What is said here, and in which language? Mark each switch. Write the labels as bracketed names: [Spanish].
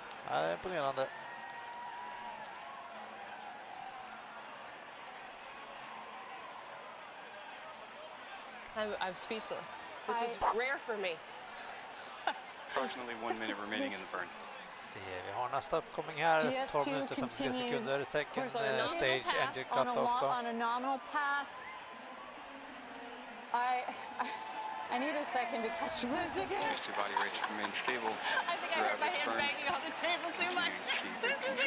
[Swedish] Ja, det är imponerande. [English] I'm speechless, which is rare for me. Approximately 1 minute remaining in the burn. [Swedish] Vi har nästa uppkomming här, 12 minuter 53 sekunder, [English] second stage engine cut-off. On a nominal path. I need a second to catch my breath. Body rates remain stable. I think I heard my hand banging on the table too much. This